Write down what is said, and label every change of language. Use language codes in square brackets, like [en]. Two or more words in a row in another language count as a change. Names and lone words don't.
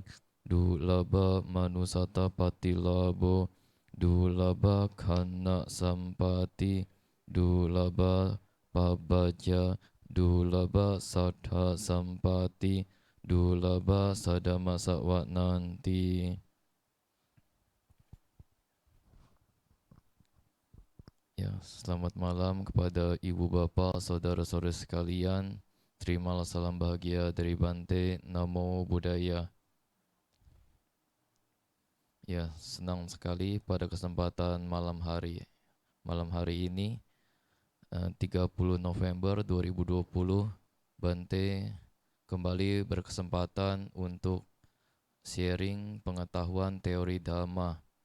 [pi] Dulaba manusata patilabo. Dulaba khana sampati. Dulaba pabaja. Dulaba saddha sampati. Dulaba sadamasa nanti. [id] Ya, selamat malam kepada ibu bapak, saudara-saudara sekalian. Terimalah salam bahagia dari Bante. Namo Buddhaya. Ya, senang sekali pada kesempatan malam hari ini 30 November 2020 Bante kembali berkesempatan untuk sharing pengetahuan teori Dhamma.